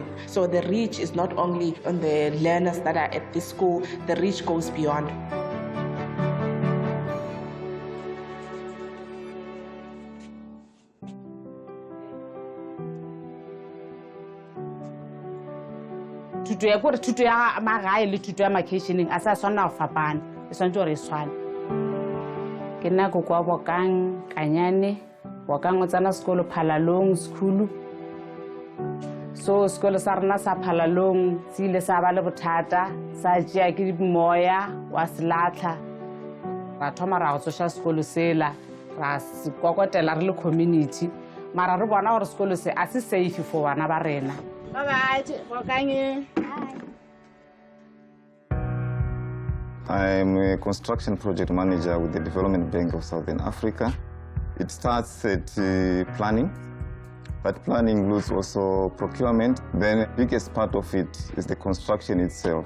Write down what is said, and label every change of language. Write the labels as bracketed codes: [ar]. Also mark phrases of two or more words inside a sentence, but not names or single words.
[en] So the reach is not only on the learners that are at this school, the reach goes beyond. [nso] Tuto ya magae le tuto ya makeisheneng a sa swana go fapana e swantse gore e swane. Ke nna ko kwa Bokang Kanyane, Bokang o tsana sekolo Phalalong school. So sekolo sa rena sa Phalalong se ile sa ba le bothata sa tšea ke moya wa Selatla. Ra thoma ra go tsoša sekolo sela ra se kokotela re le community mara re bona gore sekolo se a se [en] safe for [nso] bana ba rena. [en] Bye-bye, Bokang. I'm a construction project manager with the Development Bank of Southern Africa. It starts at planning, but planning includes also procurement. Then the biggest part of it is the construction itself.